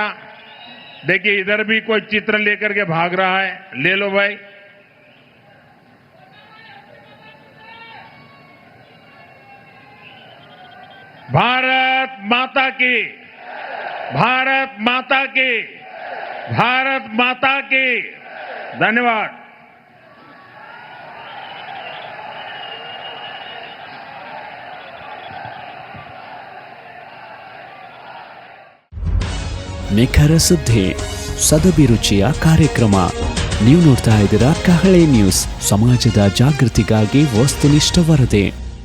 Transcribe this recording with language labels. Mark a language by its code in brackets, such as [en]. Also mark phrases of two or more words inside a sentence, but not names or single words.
[hi] देखिए इधर भी कोई चित्र लेकर के भाग रहा है, ले लो भाई। भारत माता की, भारत माता की, भारत माता की। धन्यवाद। [kn] ನಿಖರ ಸುದ್ದಿ ಸದಭಿರುಚಿಯ ಕಾರ್ಯಕ್ರಮ. ನೀವು ನೋಡ್ತಾ ಇದ್ದೀರಾ ಕಹಳೆ ನ್ಯೂಸ್, ಸಮಾಜದ ಜಾಗೃತಿಗಾಗಿ ವಸ್ತುನಿಷ್ಠ ವರದಿ.